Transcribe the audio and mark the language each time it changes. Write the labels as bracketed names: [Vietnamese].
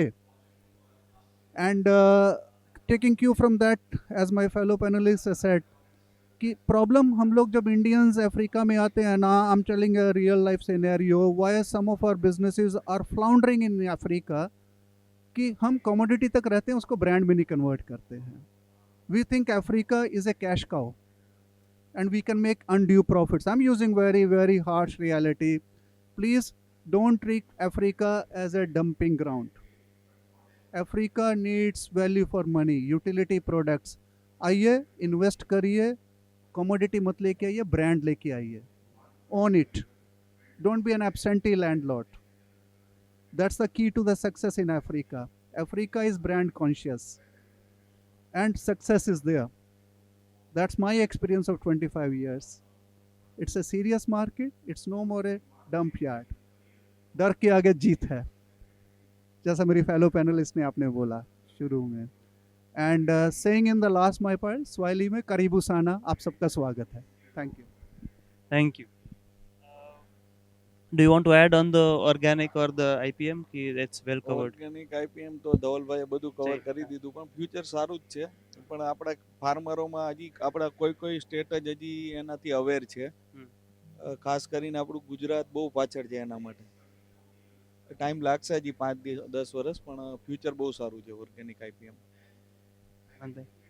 [English] and taking cue from that, as my fellow panellist said, [Hindi] कि problem हम लोग जब इंडियंस अफ्रीका में आते हैं ना, [English] I am telling a real life scenario why some of our businesses are floundering in Africa, [Hindi] कि हम कमोडिटी तक रहते हैं, उसको ब्रांड में नहीं कन्वर्ट करते हैं. [English] We think Africa is a cash cow and we can make undue profits. I'm using very, very harsh reality. Please don't treat Africa as a dumping ground. Africa needs value for money, utility products. [Hindi] आइए invest करिए, commodity मत लेके आइए, brand लेके आइए. [English] Own it. Don't be an absentee landlord. That's the key to the success in Africa. Africa is brand conscious and success is there. That's my experience of 25 years. It's a serious market. It's no more a dump yard. [Hindi] डर के आगे जीत है, जैसा मेरी fellow panelist ने आपने बोला शुरू में. [English] and saying in the last my part Swahili में [Swahili] करीबू साना, [Hindi] आप सबका स्वागत है. [English] Thank you. Thank you. Do you want to add on the organic or the IPM? It's well covered. [Gujarati] Organic IPM તો ધવલભાઈએ બધું કવર કરી દીધું, પણ ફ્યુચર સારું જ છે. પણ આપણા ફાર્મરોમાં હજી આપણા કોઈ સ્ટેટ જ હજી એનાથી અવેર છે. ખાસ કરીને આપણું ગુજરાત બહુ પાછળ છે એના માટે. ટાઈમ લાગશે હજી 5-10 વર્ષ, પણ ફ્યુચર બહુ સારું છે ઓર્ગેનિક આઈપીએમ.